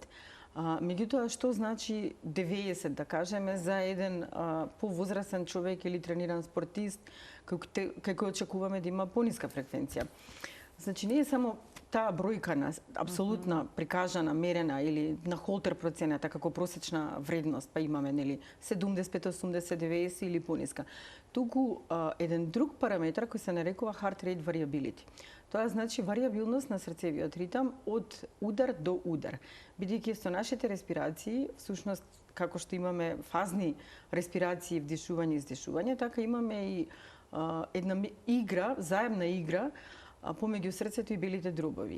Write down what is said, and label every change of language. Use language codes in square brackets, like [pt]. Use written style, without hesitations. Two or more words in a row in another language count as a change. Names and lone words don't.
[mk] Меѓутоа, што значи 90, да кажеме, за еден повозрастен човек или трениран спортист, кај кој очекуваме да има пониска фреквенција? Значи, не е само таа бројка на апсолутна прикажана, мерена или на холтер процената како просечна вредност, па имаме 75, 80, 90 или пониска. Туку еден друг параметар кој се нарекува [en] heart rate variability. [mk] Тоа значи варијабилност на срцевиот ритам од удар до удар. Бидејќи со нашите респирации, всушност како што имаме фазни респирации, вдишување и издишување, така имаме и една игра, заемна игра помеѓу срцето и белите дробови.